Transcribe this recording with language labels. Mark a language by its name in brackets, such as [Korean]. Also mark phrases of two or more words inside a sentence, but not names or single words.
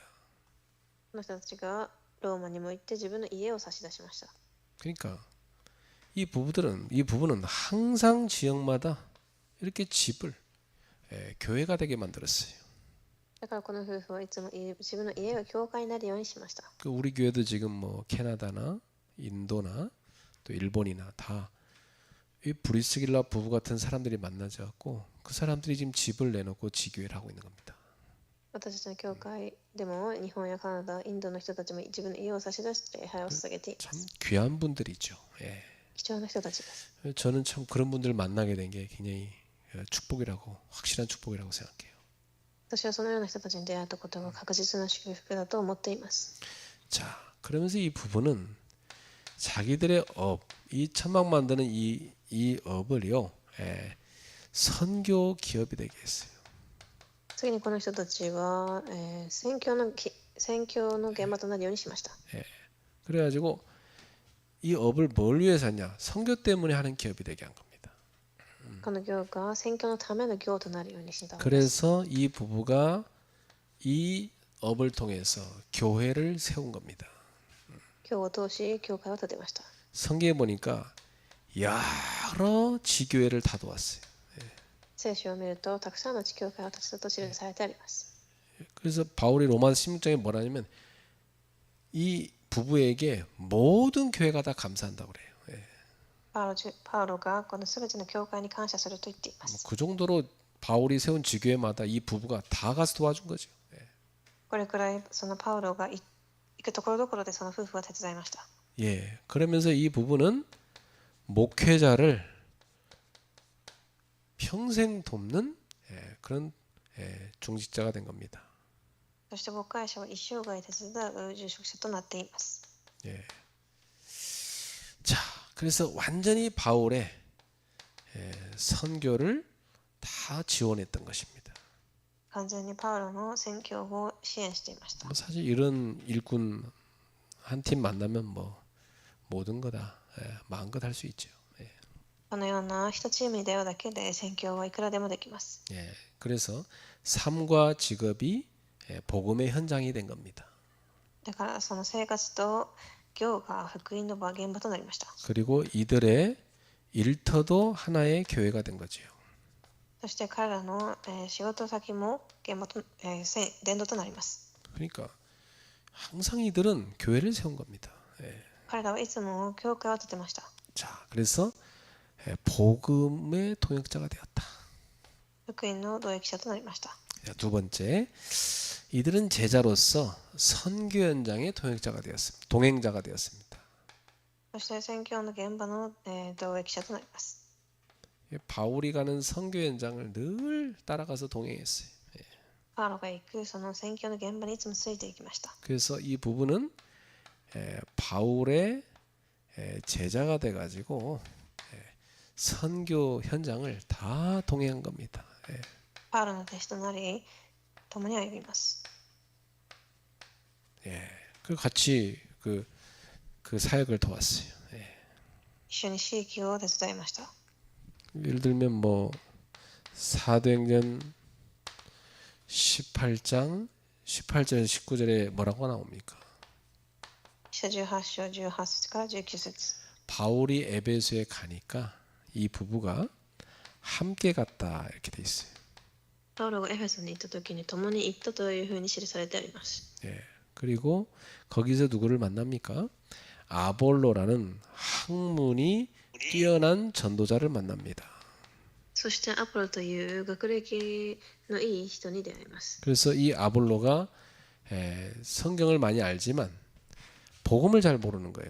[Japanese] この人たちがローマにも行って自分の家を差し出しました。 [Korean] 그러니까 이 부부는 항상 지역마다 이렇게 집을 교회가 되게 만들었어요. [Japanese] だからこの夫婦はいつも自分の家が教会になるようにしました。 [Korean] 우리 교회도 지금 뭐 캐나다나 인도나 또 일본이나 다 이 브리스길라 부부 같은 사람들이 만나져 갖고 그 사람들이 지금 집을 내놓고 지교회를 하고 있는 겁니다. [Japanese] 私たちの教会でも日本やカナダ、インドの人たちも自分の家を差し出して礼拝を捧げていま [Korean] 참 [Japanese] す。 [Korean] 귀한 분들이죠. [Japanese] 貴重な人たちです。 [Korean] 저는 참 그런 분들을 만나게 된 게 굉장히 축복이라고 확실한 축복이라고 생각해요. [Japanese] 私はそのような人たちに出会ったことが確実な祝福だと思っています。 [Korean] 자, 그러면서 이 부부는 자기들의 이 천막 만드는 이 업을요, 선교 기업이 되게 했어요. [Japanese] 次にこの人たちは、宣教の現場となるようにしました。 [Korean] 그래가지고 이 업을 뭘 위해서 했냐? 선교 때문에 하는 기업이 되게 한 겁니다. [Japanese] この業が宣教のための業となるようにしたのです。 [Korean] 그래서 이 부부가 이 업을 통해서 교회를 세운 겁니다. [Japanese] 業を通し教会を建てました。 [Korean] 성경에 보니까 여러 지교회를 다 도왔어요. [Japanese] 聖書を見るとたくさんの地教会を建てたと記されてあります。 [Korean] 그래서 바울이 로마서 16장에 뭐라냐면 이 부부에게 모든 교회가 다 감사한다고 그래요. [Japanese] パウロがこのすべての教会に感謝すると言っています。 [Korean] 그 정도로 바울이 세운 지교회마다 이 부부가 다 가서 도와준 거죠. [Japanese] これくらいそのパウロが行くところどころでその夫婦は手伝いました。 [Korean] 그러면서 이 부부는 목회자를 평생 돕는 그런 중직자가 된 겁니다. [Japanese] そして牧会者は一生涯手伝う住職者となっています。 [Korean] 예. 자, 그래서 완전히 바울의 선교를 다 지원했던 것입니다. [Japanese] 完全にパウロの宣教を支援していました。 [Korean] 뭐 사실 이런 일꾼 한 팀 만나면 뭐 모든 거다 마음껏 할 수 있죠. [Japanese] このような一チームに出会うだけで宣教はいくらでもできます。 [Korean] 그래서 삶과 직업이 복음의 현장이 된 겁니다. [Japanese] だからその生活と業が福音の場現場となりました。 [Korean] 그리고 이들의 일터도 하나의 교회가 된 거지요. [Japanese] そして彼らの仕事先も現場と伝道となります。 [Korean] 그러니까 항상 이들은 교회를 세운 겁니다. [Japanese] 彼らはいつも教会を建てました。 [Korean] 자, 그래서 복음의 통역자가 되었다. [Japanese] 福音の同益者となりました。 [Korean] 자, 두 번째, 이들은 제자로서 선교 현장의 통역자가 되었습니다. 동행자가 되었습니다. [Japanese] そして宣教の現場の同益者となります。 [Korean] 바울이 가는 선교 현장을 늘 따라가서 동행했어요. [Japanese] パウロが行くその宣教の現場にいつもついていきました。 [Korean] 그래서 이 부분은 바울의 제자가 돼가지고 선교 현장을 다 동행한 겁니다. [Japanese] パウロの弟子となり、共に歩みます。 [Korean] 그 같이 그 사역을 도왔어요. [Japanese] 一緒に地域を手伝いました。 [Korean] 예를 들면 뭐 사도행전 18장 18절 19절에 뭐라고 나옵니까? [Japanese] 使徒18章18節から19節。 [Korean] 바울이 에베소에 가니까 이 부부가 함께 갔다 이렇게 돼 있어요. [Japanese] パウロがエフェソに行った時に共に行ったというふうに記されてあります。 [Korean] 그리고 거기서 누구를 만납니까? 아볼로라는 학문이 뛰어난 전도자를 만납니다. [Japanese] そしてアポロという学歴のいい人に出会います。 [Korean] 그래서 이 아볼로가 성경을 많이 알지만 복음을 잘 모르는 거예요.